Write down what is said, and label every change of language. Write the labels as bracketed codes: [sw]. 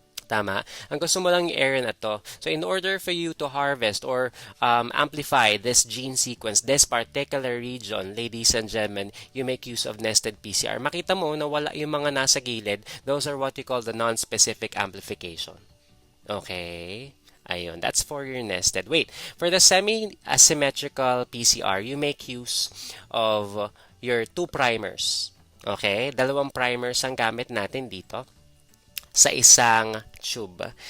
[tl] Tama? Ang gusto mo lang yung area na to. [en] So, in order for you to harvest or amplify this gene sequence, this particular region, ladies and gentlemen, you make use of nested PCR. [tl] Makita mo na wala yung mga nasa gilid. [en] Those are what we call the non-specific amplification. Okay? Ayun, that's for your nested. Wait, for the semi-asymmetrical PCR, you make use of your 2 primers. Okay? [tl] Dalawang primers ang gamit natin dito sa isang tube.